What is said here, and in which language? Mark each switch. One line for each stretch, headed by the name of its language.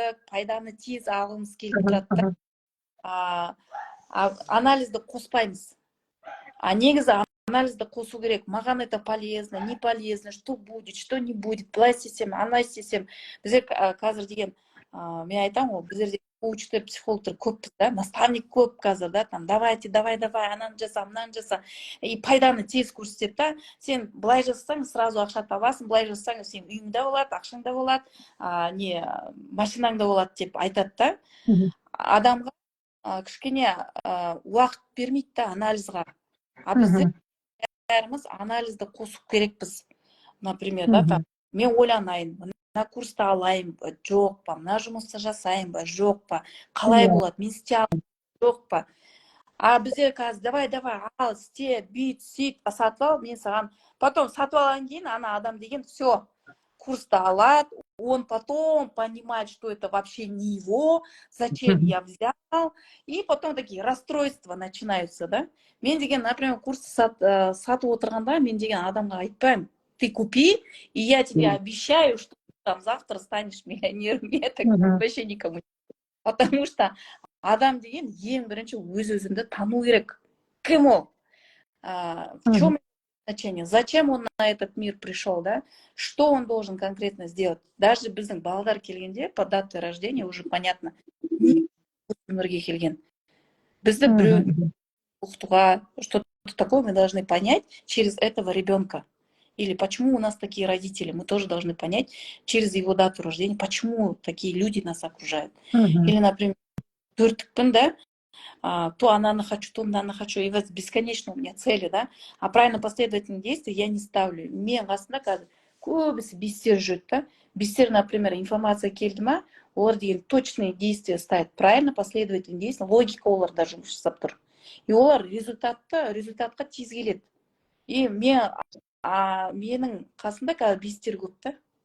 Kazakh: Пайданы тез алғымыз келіп тұрады. Анализді қоспаймыз. Негізі анализді қосу керек.
Russian: Маған это полезно, не полезно, что будет, что не будет, былай істесем, ана істесем.
Kazakh: Біздер қазір деген, мен айтамын ғой, біздерде коучтар, психологтар көппіз, да, наставник көп қазір, да, там, давай, ананы жаса, мынаны жаса. И пайданы тез көрсетеді, да. Сен былай жасасаң, сразу ақша табасың, былай жасасаң, сен үйіңде болады, ақшаңда болады, машинаңда болады деп айтады, да. Адамға кішкене уақыт бермейді, да, анализға. Біздер бәріміз анализді қосу керекпіз. Например, да, там, мен ойланайын, мына курсты алайын ба, жоқ па, мына жұмысты жасайын ба, жоқ па, қалай болады, мен істей аламын, жоқ па. Біздер қазір давай, ал, істе, бүйт, сөйт, сатып ал, мен саған.
Russian: Потом сатып алған кейін, ана адам деген все, курсты алады, он потом понимает, что это вообще не его, зачем я взял, и потом такие расстройства начинаются, да. Мен деген, например, курсты сатып отырғанда, мен деген адамға айтпаймын, ты купи, и я тебе обещаю, что ты там завтра станешь миллионером. Я так вообще никому не.
Kazakh: Потому что адам деген ең бірінші өз-өзіңді тану керек. Кім ол? В чем значение?
Russian: Зачем он на этот мир пришел, да? Что он должен конкретно сделать? Даже біздің балалар келгенде, по дате рождения уже понятно. Не өмірге келген. Бізді біреу оқытуға, что-то такое мы должны понять через этого ребенка. Или почему у нас такие родители, мы тоже должны понять через его дату рождения, почему такие люди нас окружают. Или, например, төрттікпін, да, то ананы хочу, то мынаны хочу, и вот бесконечно у меня цели, да, а правильно последовательные действия я не ставлю.
Kazakh: Мен қасында қазір көбісі бестер жүрді, да, бестер, например, информация келді ма, олар деген точные действия ставят, правильно последовательные действия, логика оларда жұмыс жасап тұр. И олар результатқа тез келеді. И менің қасында қазір бестер көп, да.